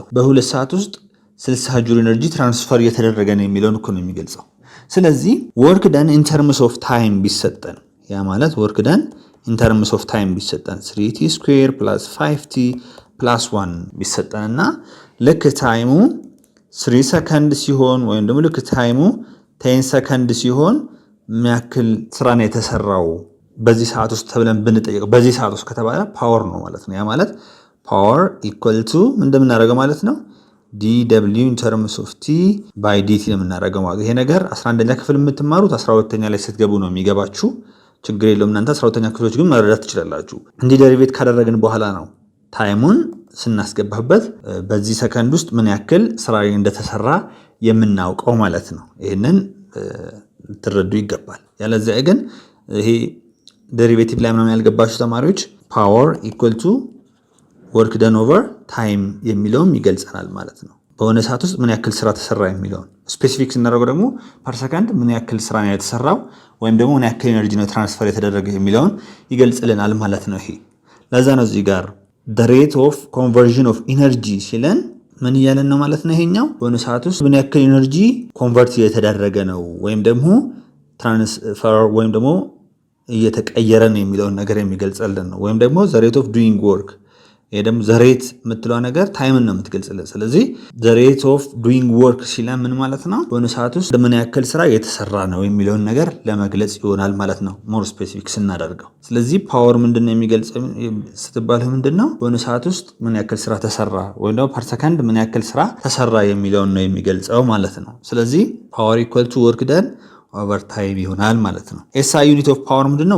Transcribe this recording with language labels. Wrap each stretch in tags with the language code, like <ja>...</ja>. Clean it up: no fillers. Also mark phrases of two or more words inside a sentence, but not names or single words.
<am>በሁለት ሰዓት ውስጥ 60 ጁል</am> <en>energy transfer</en> <am>እየተደረገ ነው የሚለውን እኮ ነው የሚገልጸው። ስለዚህ</am> <en>work done in terms of time</en> <am>ቢሰጠን፣ ያ ማለት</am> <en>work done in terms of time</en> <am>ቢሰጠን</am> <en>3t square plus 5t plus 1</en> <am>ቢሰጠንና ልክ ታይሙ 3 ሰከንድ ሲሆን ወይም ደግሞ ልክ ታይሙ 10 ሰከንድ ሲሆን ምን ያክል ስራ ነው የተሰራው በዚህ ሰዓት ውስጥ ተብለን ብንጠይቀው በዚህ ሰዓት ውስጥ ከተባለ ፓወር ነው ማለት ነው። ያ ማለት</am> <en>power equal to</en> <am>እንደምናደርገው ማለት ነው</am> <en>dw in terms of t by dt</en> <am>ነው የምናደርገው ማለት። ይሄ ነገር 11ኛ ክፍል የምትማሩት 12ኛ ላይ ስትገቡ ነው የሚገባችሁ። ችግር የለውም እናንተ 12ኛ ክፍሎች ግን መረዳት ትችላላችሁ። እንዲህ ደሪቬት ካደረግን በኋላ ነው ታይሙን ስናስገባበት በዚህ ሰከንድ ውስጥ ምን ያክል ስራ እንደተሰራ የምናውቀው ማለት ነው። ይሄንን ልትረዱ ይገባል። ያለዚያ ግን ይሄ ደሪቬቲቭ ላይ ምናምን ያልገባችሁ ተማሪዎች</am> <en>power equal to work done over time</en> <am>የሚለውም ይገልጸናል ማለት ነው። በሆነ ሰዓት ውስጥ ምን ያክል ስራ ተሰራ የሚለውን ስፔሲፊክ ስናደርገው ደግሞ</am> <en>per second</en> <am>ምን ያክል ስራ ነው የተሰራው ወይም ደግሞ ምን ያክል ኤነርጂ ነው ትራንስፈር የተደረገ የሚለውን ይገልጽልናል ማለት ነው። ይሄ ለዛ ነው እዚህ ጋር</am> <en>the rate of conversion of energy</en> <am>ሲለን ምን እያለን ነው ማለት ነው። ይሄኛው በሆነ ሰዓት ውስጥ ምን ያክል</am> <en>energy convert</en> <am>እየተደረገ ነው ወይም ደግሞ ትራንስፈር ወይም ደግሞ እየተቀየረ ነው የሚለውን ነገር የሚገልጽልን ነው። ወይም ደግሞ</am> <en>the rate of doing work</en> <am>ይሄ ደግሞ ዘሬት የምትለው ነገር ታይምን ነው የምትገልጽልን። ስለዚህ</am> <en>the rate of doing work</en> <am>ሲላ ምን ማለት ነው? በሆነ ሰዓት ውስጥ ምን ያክል ስራ የተሰራ ነው የሚለውን ነገር ለመግለጽ ይሆናል ማለት ነው</am> <en>more specific</en> <am>ስናደርገው። ስለዚህ ፓወር ምንድነው የሚገልጸው ስትባል ምንድነው በሆነ ሰዓት ውስጥ ምን ያክል ስራ ተሰራ ወይም ደግሞ</am> <en>per second</en> <am>ምን ያክል ስራ ተሰራ የሚለውን ነው የሚገልጸው ማለት ነው። ስለዚህ</am> <en>power equal to work done over time</en> <am>ይሆናል ማለት ነው።</am> <en>SI unit of power</en> <am>ምንድነው?</am>